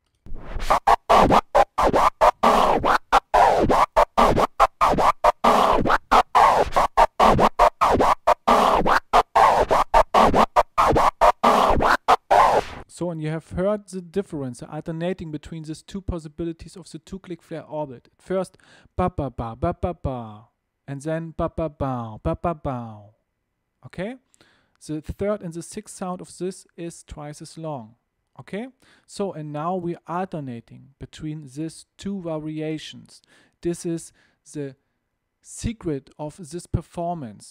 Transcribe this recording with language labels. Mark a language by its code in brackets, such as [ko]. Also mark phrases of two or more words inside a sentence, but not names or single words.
[en] So, and you have heard the difference, the alternating between these two possibilities of the two-click flare orbit. At first, ba ba ba ba ba ba, and then ba ba ba ba ba ba. Okay? The third and the sixth sound of this is twice as long. Okay? So, and now we're alternating between these two variations. This is the secret of this performance.